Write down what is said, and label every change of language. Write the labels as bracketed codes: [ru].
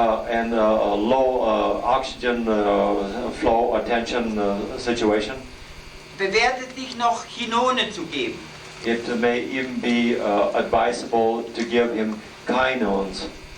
[en] and a low oxygen flow or tension situation. [de] Bewährt es sich noch Chinone zu geben. [en] It may even be advisable to give him kinones,